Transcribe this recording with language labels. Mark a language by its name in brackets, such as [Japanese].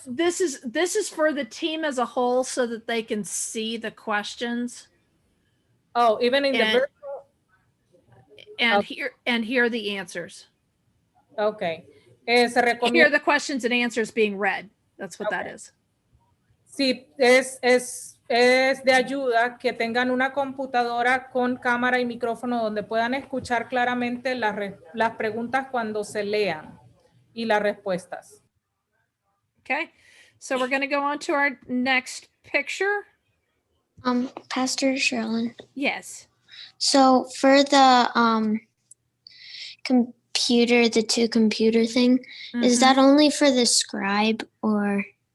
[English] This is for the team as a whole so that they can see the questions. Oh, even in the virtual? And hear the answers. [Spanish] Okay. Se recomienda. [English] Hear the questions and answers being read. That's what that is. [Spanish] Sí, es de ayuda que tengan una computadora con cámara y micrófono donde puedan escuchar claramente las preguntas cuando se lean y las respuestas. [English] Okay, so we're going to go on to our next picture. Pastor Sherlyn. Yes. So for the computer, the two computer thing, is that only for the scribe or?